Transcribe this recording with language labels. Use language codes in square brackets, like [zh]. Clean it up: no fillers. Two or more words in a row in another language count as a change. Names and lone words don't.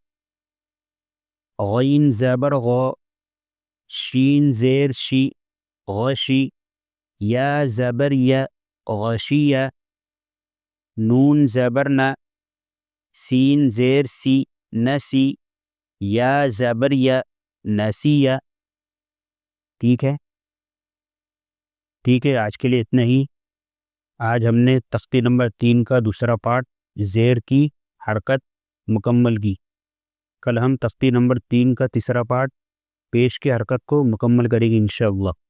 [ur] غین زبر غ، شین زیر شی غشی، یا زبر ی غشیہ، نون زبر ن، سین زیر سی نسی، یا زبر ی نسیہ۔ ٹھیک ہے آج کے لیے اتنا ہی۔ آج ہم نے تختی نمبر 3 کا دوسرا پارٹ زیر کی حرکت مکمل کی۔ کل ہم تختی نمبر 3 کا تیسرا پارٹ پیش کی حرکت کو مکمل کریں گے انشاءاللہ۔